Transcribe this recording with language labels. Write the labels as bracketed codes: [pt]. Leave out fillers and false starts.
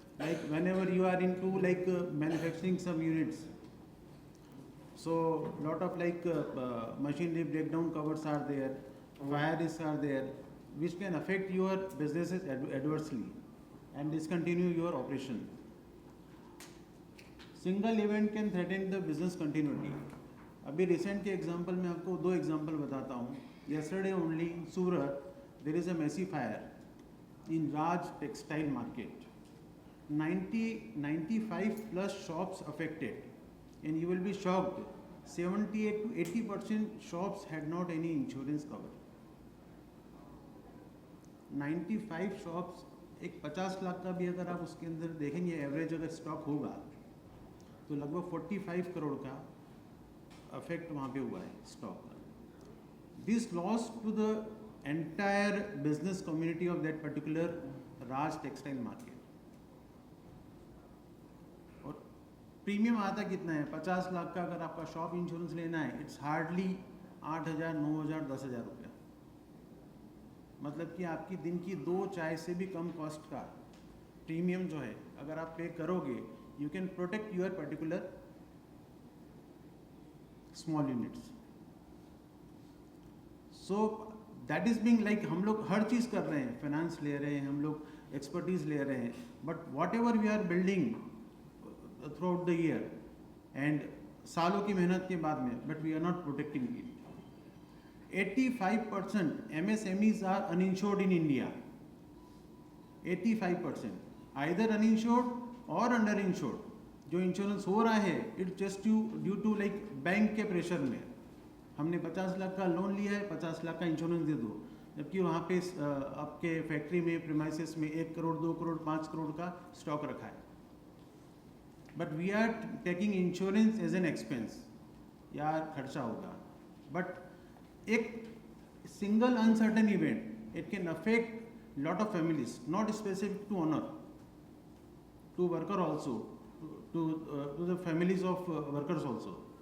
[en] like whenever you are into like manufacturing some units, so lot of like machinery breakdown covers are there, fire risks are there, which can affect your businesses adversely and discontinue your operation. Single event can threaten the business continuity. [hi] अभी recent के example में आपको दो example बताता हूँ. [en] Yesterday only in Surat there is a massive fire in Raj textile market. 95 plus shops affected, and you will be shocked. 78 to 80% shops had not any insurance cover. [hi] 95 shops, एक 50 लाख का भी अगर आप उसके अंदर देखेंगे एवरेज अगर स्टॉक होगा तो लगभग 45 करोड़ का अफेक्ट वहाँ पे हुआ है स्टॉक का. [en] This loss to the entire business community of that particular Raj textile market. [hi] और प्रीमियम आता कितना है? 50 लाख का अगर आपका शॉप इंश्योरेंस लेना है, [en] It's hardly 8,000, 9,000, 10,000 रुपया. [hi] मतलब कि आपकी दिन की 2 चाय से भी कम कॉस्ट का प्रीमियम जो है अगर आप पे करोगे, [en] You can protect your particular small units. So that is being like [hi] हम लोग हर चीज़ कर रहे हैं, फाइनेंस ले रहे हैं, हम लोग एक्सपर्टीज ले रहे हैं, [en] but whatever we are building throughout the year and [hi] सालों की मेहनत के बाद में, [en] But we are not protecting it. 85% MSMEs are uninsured in India. 85% either uninsured or underinsured. [hi] जो इंश्योरेंस हो रहा है [en] it's just due to like [hi] bank के प्रेशर में. हमने 50 लाख का लोन लिया है, 50 लाख का इंश्योरेंस दे दो, जबकि वहाँ पे आपके फैक्ट्री में प्रीमाइसेस में 1 करोड़ 2 करोड़ 5 करोड़ का स्टॉक रखा है. [en] But we are taking insurance as an expense. [hi] यार खर्चा होगा, [en] But एक single uncertain event it can affect lot of families, not specific to owner, to worker also, to the families of workers also.